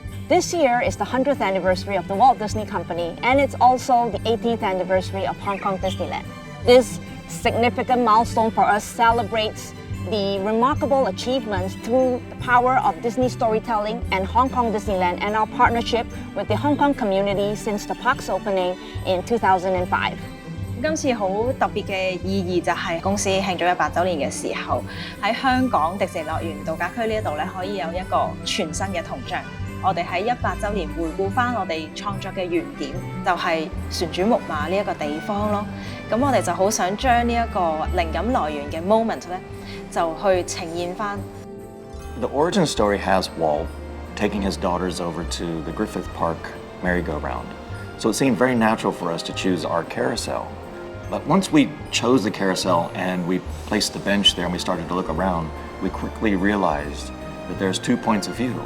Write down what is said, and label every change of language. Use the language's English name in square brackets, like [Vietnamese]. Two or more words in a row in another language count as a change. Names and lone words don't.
[English] This year is the 100th anniversary of the Walt Disney Company, and it's also the 18th anniversary of Hong Kong Disneyland. This significant milestone for us celebrates the remarkable achievements through the power of Disney storytelling and Hong Kong Disneyland and our partnership with the Hong Kong community since the park's opening in 2005. [Cantonese] 今次好特別嘅意義就係公司慶祝100週年嘅時候，喺香港迪士尼樂園度假區呢一度咧，可以有一個全新嘅銅像。我哋喺100週年回顧翻我哋創作嘅原點，就係旋轉木馬呢一個地方咯。咁我哋就好想將呢一個靈感來源嘅 moment 咧，就去呈現翻。 [English] The origin story has Walt taking his daughters over to the Griffith Park merry-go-round. So it seemed very natural for us to choose our carousel. But once we chose the carousel and we placed the bench there and we started to look around, we quickly realized that there's 2 points of view.